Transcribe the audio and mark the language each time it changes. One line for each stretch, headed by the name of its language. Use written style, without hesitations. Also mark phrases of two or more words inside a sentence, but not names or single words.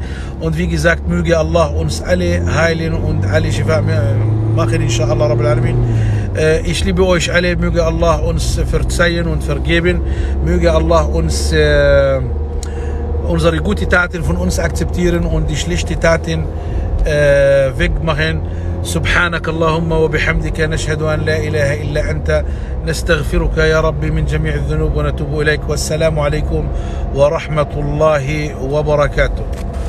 German: Und wie gesagt, möge Allah uns alle heilen und alle Shifa machen,
Arabic: إن شاء الله رب العالمين.
German: Ich liebe euch alle, möge Allah uns verzeihen und vergeben, möge Allah uns unsere guten Taten von uns akzeptieren und die schlechten Taten wegmachen.
Arabic: سبحانك اللهم وبحمدك نشهد أن لا إله إلا أنت نستغفرك يا رب من جميع الذنوب ونتوب إليك. والسلام عليكم ورحمة الله وبركاته.